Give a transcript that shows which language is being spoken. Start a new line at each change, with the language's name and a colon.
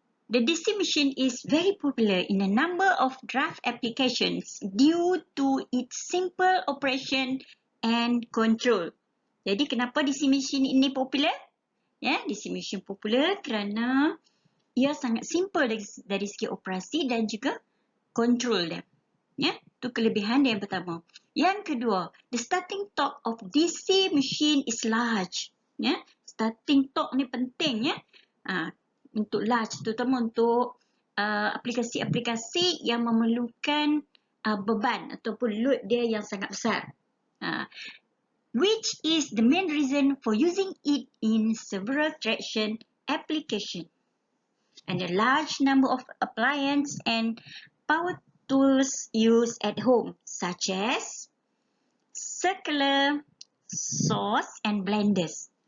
English: The DC machine is very popular in a number of drive applications due to its simple operation and control.
Malay: Jadi kenapa DC machine ini popular? Ya, DC machine popular kerana ia sangat simple dari segi operasi dan juga kontrol dia. Ya, itu kelebihan dia yang pertama. Yang kedua,
English: the starting torque of DC machine is large.
Malay: Ya, starting torque ni penting ya. Untuk large, terutama untuk aplikasi-aplikasi yang memerlukan beban ataupun load dia yang sangat besar.
English: Which is the main reason for using it in several traction applications. And a large number of appliances and power tools used at home, such as circular saws and blenders.